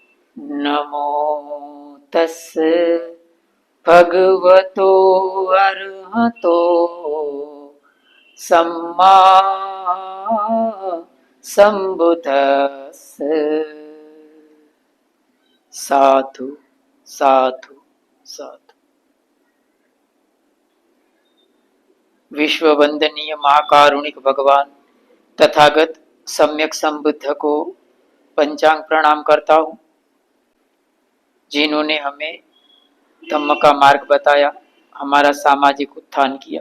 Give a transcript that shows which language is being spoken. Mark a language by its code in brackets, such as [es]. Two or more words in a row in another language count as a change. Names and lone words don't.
[pi] नमो तस्से भगवतो अरहतो सम्मा संबुद्धस्से। साधु साधु साधु। [hi] विश्व वंदनीय महाकारुणिक भगवान तथागत सम्यक संबुद्ध को पंचांग प्रणाम करता हूँ, जिन्होंने हमें धम्म का मार्ग बताया, हमारा सामाजिक उत्थान किया।